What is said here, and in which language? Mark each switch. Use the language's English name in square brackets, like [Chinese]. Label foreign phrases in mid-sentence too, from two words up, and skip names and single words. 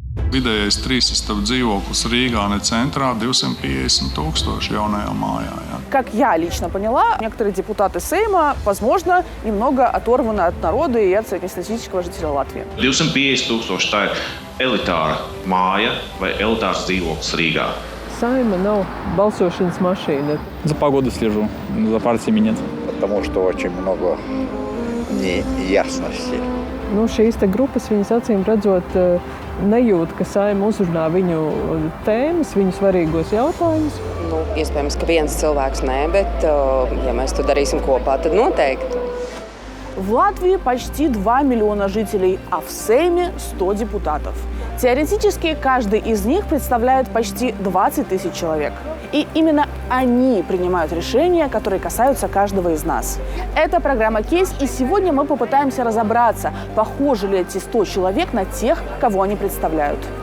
[Latvian] Vidējais 3 istabu dzīvoklis Rīgā, [Russian] не центрā, [Latvian] 250 000 jaunajā mājā. Ja. [Russian] Как я лично поняла, некоторые депутаты Сейма, возможно, немного оторваны от народа и от среднестатистического жителя Латвии. [Latvian] 250 000 tā ir elitāra māja vai elitārs dzīvoklis Rīgā. Saima nav balsošanas mašīna. [Russian] За погодой слежу, за партиями нет. Потому что очень много неясностей. [Latvian] Šīs grupas, viņas acīm redzot, nejūt, ka Saima uzrunā viņu tēmas, viņu svarīgos jautājumus. Iespējams, ka viens cilvēks nē, bet ja mēs to darīsim kopā, tad noteikti. [Russian] В Латвии почти 2 миллиона жителей, а в Сейме 100 депутатов. Теоретически, каждый из них представляет почти 20 000 человек. И именно они принимают решения, которые касаются каждого из нас. Это программа «Кейс», и сегодня мы попытаемся разобраться, похожи ли эти 100 человек на тех, кого они представляют.